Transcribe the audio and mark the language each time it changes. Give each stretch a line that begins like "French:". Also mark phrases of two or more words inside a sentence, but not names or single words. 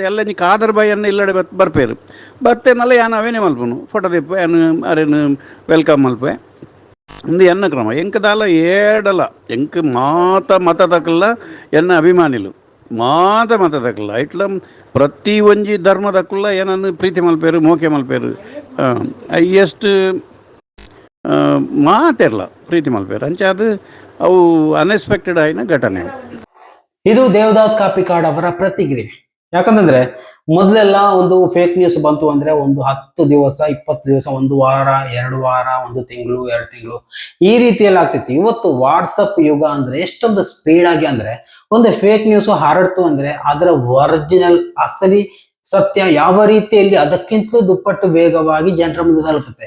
Tulu: ಎಲ್ಲ ನೀ ಕಾದರ್ ಬಾಯನ್ನ ಇಲ್ಲಡೆ ಬರ್ಪೇರು ಬತ್ತೇನಲ್ಲ ಯಾನು ಅವೇನೇ ಮಲ್ಪನು ಫೋಟೋ ದಿಪ್ಪ ಏನು ಅರೇನು ವೆಲ್ಕಮ್ ಮಲ್ಪೆ ಒಂದು ಎನ್ನ ಕ್ರಮ ಎಂಕದಾಲ ಏಡಲ್ಲ ಎಂಕ್ ಮತ ತಕ್ಕಲ್ಲ ಎನ್ನ ಅಭಿಮಾನಿಲು ಮತ ತಕ್ಕಲ್ಲ ಇಟ್ಲ ಪ್ರತಿ ಒಂಜಿ ಧರ್ಮದಕ್ಕಲ್ಲ ಏನನ್ನು ಪ್ರೀತಿ ಮಲ್ಪೇರು ಮೋಕೆ ಮಲ್ಪೇರು ಎಷ್ಟು ಮಾತೆಲ್ಲ ಪ್ರೀತಿ ಮಲ್ಪೇರು ಅಂಚೆ ಅದು ಅವು ಅನ್ಎಕ್ಸ್ಪೆಕ್ಟೆಡ್ ಆಯ್ನ ಘಟನೆ.
Kannada: ಇದು ದೇವದಾಸ್ ಕಾಪಿಕಾಡ್ ಅವರ ಪ್ರತಿಕ್ರಿಯೆ. ಯಾಕಂತಂದ್ರೆ ಮೊದಲೆಲ್ಲ ಒಂದು
English: fake news
Kannada: ಬಂತು ಅಂದ್ರೆ ಒಂದು 10 ದಿವಸ 20 ದಿವಸ, ಒಂದು ವಾರ 2 ವಾರ, 1 ತಿಂಗಳು 2 ತಿಂಗಳು ಈ ರೀತಿಯಲ್ಲಿ ಆಗ್ತಿತ್ತು. ಇವತ್ತು ವಾಟ್ಸಪ್ ಯುಗ ಅಂದ್ರೆ ಎಷ್ಟೊಂದು ಸ್ಪೀಡ್ ಆಗಿ ಅಂದ್ರೆ ಒಂದು
English: fake news
Kannada: ಹರಡ್ತು ಅಂದ್ರೆ ಅದರ ಒರಿಜಿನಲ್ ಅಸಲಿ ಸತ್ಯ ಯಾವ ರೀತಿಯಲ್ಲಿ ಅದಕ್ಕಿಂತಲೂ ದುಪ್ಪಟ್ಟು ವೇಗವಾಗಿ ಜನರ ಮುಂದೆ ತಲುಪುತ್ತೆ.